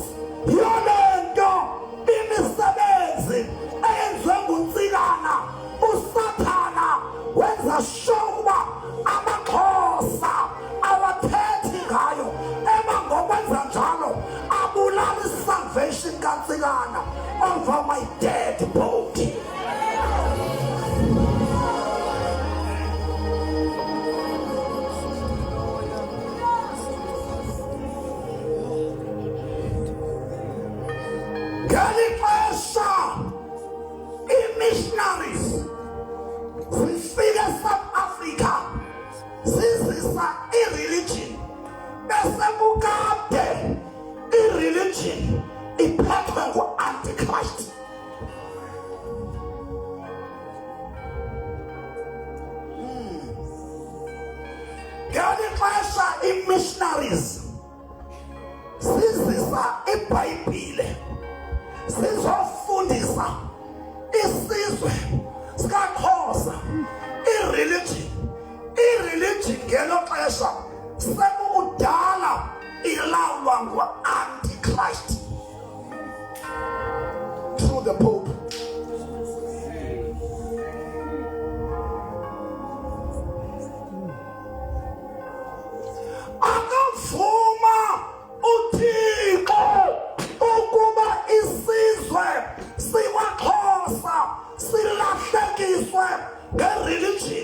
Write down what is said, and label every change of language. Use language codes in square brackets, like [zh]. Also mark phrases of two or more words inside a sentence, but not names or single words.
[xh] Yolento imisebenzi eyenziwe nguTsikana, uSathana wenza sure ukuba amaXhosa awathethi ngayo, ngokwenza njalo abulala isalvation kaTsikana [en] over my dead body. [xh] Ngelixesha i-missionaries zifike eSouth Africa zizisa i-religion, bese kukade i-religion iphethwe ngu-Antichrist. Ngelixesha i-missionaries zizisa iBhayibhile sizofundisa isizwe sikaXhosa i-religion ngelo xesha sekukudala ilawulwa ngu-Antichrist [en] through the Pope. [xh] Akavuma uThixo ukuba isizwe siwaXhosa silahlekiswe nge-religion.